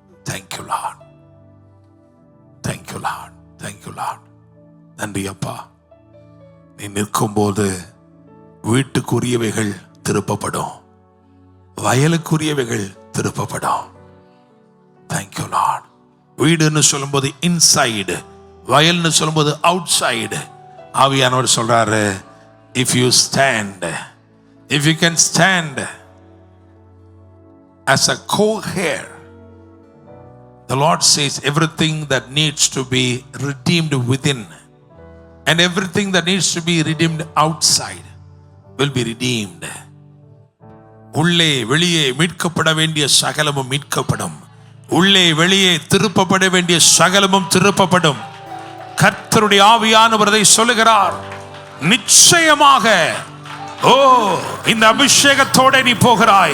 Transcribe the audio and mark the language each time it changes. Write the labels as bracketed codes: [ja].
[en] Thank you Lord. Thank you Lord. Thank you Lord. [ta] நன்றி அப்பா. நீ நிற்கும்போது வீட்டுக்குரியவைகள் திருப்பப்படும், வயலுக்குரியவைகள் திருப்பப்படும். [en] Thank you Lord. [ta] வீடுன்னு சொல்லும்போது இன்சைடு, வயல்னு சொல்லும்போது அவுட் சைடு. ஆவியானவர் சொல்றாரு, [en] If you stand, if you can stand as a co-heir, the Lord says everything that needs to be redeemed within and everything that needs to be redeemed outside will be redeemed. [ta] உள்ளே வெளியே மீட்கப்பட வேண்டிய சகலமும் மீட்கப்படும். உள்ளே வெளியே திருப்பப்பட வேண்டிய சகலமும் திருப்பப்படும். கர்த்தருடைய ஆவியானவர் அதை சொல்லுகிறார். நிச்சயமாக ஓ இந்த அபிஷேகத்தோட நீ போகிறாய்.